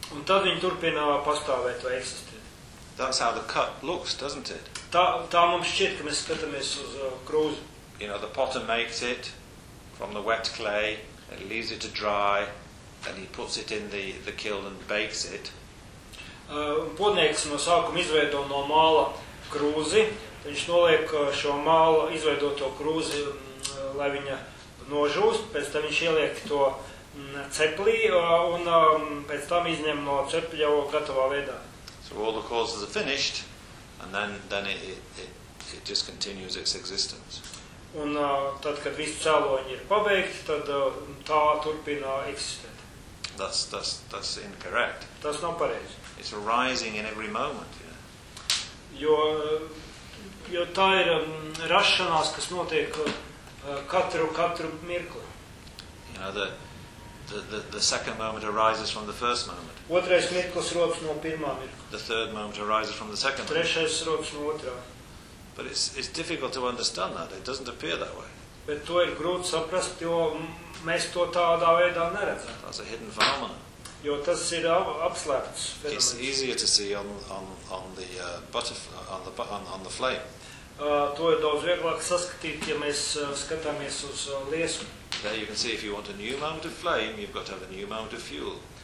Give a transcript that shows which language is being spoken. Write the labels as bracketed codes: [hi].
[lv] Un tad viņi turpina pastāvēt vai eksistēt. [en] That's how the cup looks, doesn't it? [lv] Tā mums šķiet, ka mēs skatāmies uz krūzi. [en] You know, the potter makes it from the wet clay, and leaves it to dry, and he puts it in the kiln and bakes it. [lv] Podnieks no sākuma izveido no māla krūzi, viņš noliek šo māla izveidoto krūzi, lai viņa nožūst, pēc tam viņš ieliek to ceplī un pēc tam izņem no cepļa gatavā veidā. [en] So all the causes are finished and then it just continues its existence. [lv] Un tad, kad visi cēloņi ir pabeigti, tad tā turpina eksistēt. [en] That's incorrect. [lv] Tas nav pareizi. [en] It's arising in every moment. Yeah. [lv] Jo tā ir rašanās, kas notiek katru mirkli. [en] You know, the second moment arises from the first moment. [lv] Otrais mirklis rodas no pirmā mirkla. [en] The third moment arises from the second moment. [lv] Trešais rodas no otrā. [en] But it's difficult to understand that. It doesn't appear that way. [lv] Bet to ir grūti saprast, jo mēs to tādā veidā neredzam. [en] That's a hidden phenomenon. [lv] Jo tas ir apslēpts fenomens. [en] It's easier to see on the flame. [lv] To ir daudz vieglāk saskatīt, ja mēs skatāmies uz liesmu. [en] There you can see if you want a new moment of flame, you've got to have a new moment of fuel.